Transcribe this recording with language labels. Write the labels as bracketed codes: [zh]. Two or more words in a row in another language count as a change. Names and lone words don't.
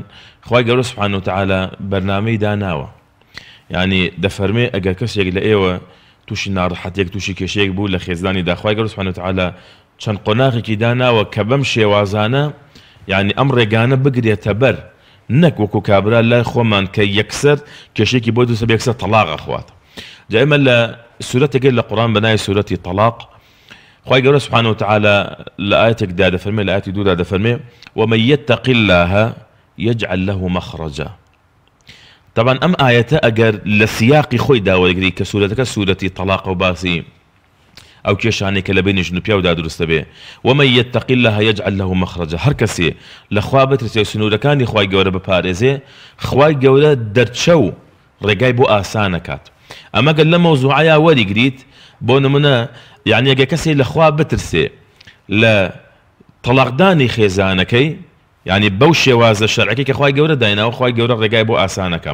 [ckb] خوای گەورە [ar] سوبحانەهو وتەعالا [ckb] بەرنامەی داناوە، یعنی دەفەرمێ ئەگەر کەسێک لە ئێوە تووشی ناڕەحەتێک تووشی کێشەیەک بوو لە خێزانی دا، خوای گەورە [ar] سوبحانەهو وتەعالا [ckb] چەند قۆناغێکی داناوە کە بەم شێوازانە یعنی ئەم ڕێگانە بگرێتە بەر، نەک وەکو کابرا لای خۆمان کە یەکسەر کێشێکی بۆ دووسە یەکسەر تەلاق ئەخوات. جا ئێمە لە سورەتێک لە قورئان بە ناوی سورەتی تەلاق خوای گەورە [ar] سوبحانەهو وتەعالا [ckb] لە ئاەتێکدا دەفەرمێ، لە ئاەتی دوودا دەفەرمێ [ar] ومن يتق الله يجعل له مخرجا. [ckb] طبعا ئەم ئاەتە ئەگەر لە سیاقی خۆی داوەگری کە سورەتەکە سورەتی تەلاق و باسی ئەو کێشانەی کە لە بینی ژن و پیاودا دروستە بێ، [ar] ومن يتق الله يجعل له مخرجا، [ckb] هەر کەسێ لە خوا بترسێ سنوورەکانی خوای گەورە بپارێزێ، خوای گەورە دەرچە و ڕێگای بۆ ئاسان ئەکات. ئەمە گەر لە مەوزوعەیە وەریگریت بۆ نمونە، یعنی ئەگەر کەسێ لە خوا بترسێ لە تەلاقدانی خێزانەکەی، یعنی بەو شێوازە شەرعەکەی کە خوای گەورە دایناوە، خوای گەورە ڕێگای بۆ ئاسانەکە.